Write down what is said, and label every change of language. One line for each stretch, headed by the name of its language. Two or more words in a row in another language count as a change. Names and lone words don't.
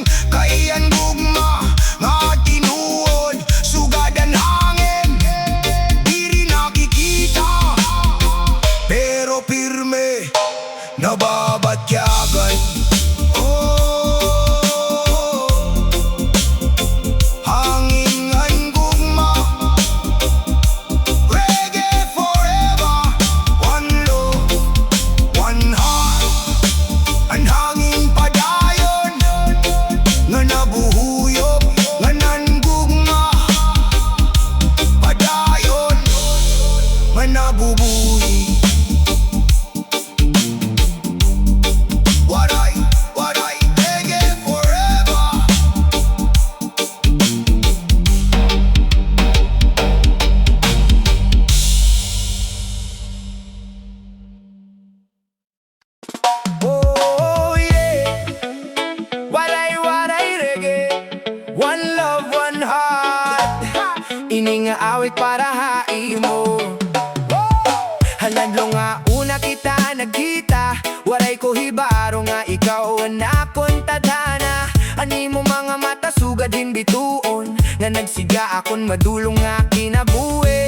Waray: Kaiyan gugma nga tinuod, sugadan hangin, diri nakikita, pero pirme nababatyagan. Hangin ngan gugma,
English: reggae forever, one love, one heart.
Waray: Ang hangin padayon nga nabuhuyog, nga nangugma padayon nga nabubuhi.
English: Waray reggae forever. Oh yeah, waray reggae, one love, one heart.
Waray: Ini nga awit para haimo. Haladlo nga una kita nagkita, waray ko hibaro nga ikaw ang akon tadhana. Ani mo mga mata sugad din bituon, nga nagsiga akon madulong nga kinabuhi.